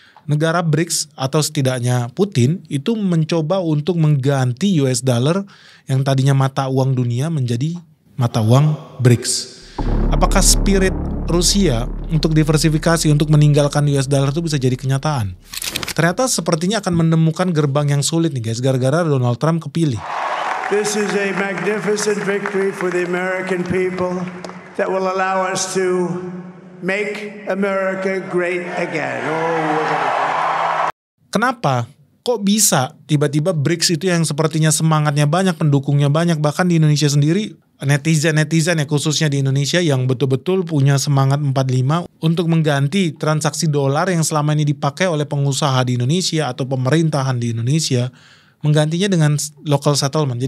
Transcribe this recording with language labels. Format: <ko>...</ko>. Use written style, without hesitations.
<id>Negara BRICS atau setidaknya Putin itu mencoba untuk mengganti US dollar yang tadinya mata uang dunia menjadi mata uang BRICS. Apakah spirit Rusia untuk diversifikasi untuk meninggalkan US dollar itu bisa jadi kenyataan? Ternyata sepertinya akan menemukan gerbang yang sulit nih guys, gara-gara Donald Trump kepilih.</id> <en>This is a magnificent victory for the American people that will allow us to make America great again.</en> <id>Kenapa? Kok bisa tiba-tiba BRICS itu yang sepertinya semangatnya banyak, pendukungnya banyak, bahkan di Indonesia sendiri netizen ya khususnya di Indonesia yang betul-betul punya semangat 45 untuk mengganti transaksi dolar yang selama ini dipakai oleh pengusaha di Indonesia atau pemerintahan di Indonesia, menggantinya dengan local settlement.</id>